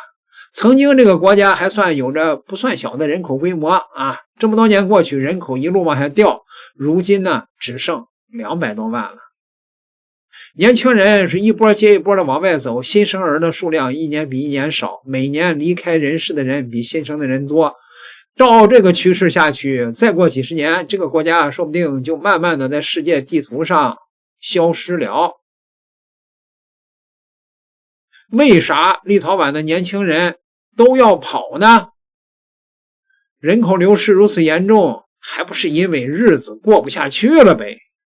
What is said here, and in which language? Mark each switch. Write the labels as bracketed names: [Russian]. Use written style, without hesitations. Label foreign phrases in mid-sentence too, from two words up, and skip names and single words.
[Chinese] 曾經這個國家還算有着不算小的人口規模啊，這麼多年過去，人口一路往下掉，如今呢只剩200多萬了。年輕人是一波接一波的往外走，新生兒的數量一年比一年少，每年離開人世的人比新生的人多。照這個趨勢下去，再過幾十年，這個國家說不定就慢慢的在世界地圖上消失了。為啥立陶宛的年輕人都要跑呢？人口流失如此嚴重，還不是因為日子過不下去了唄？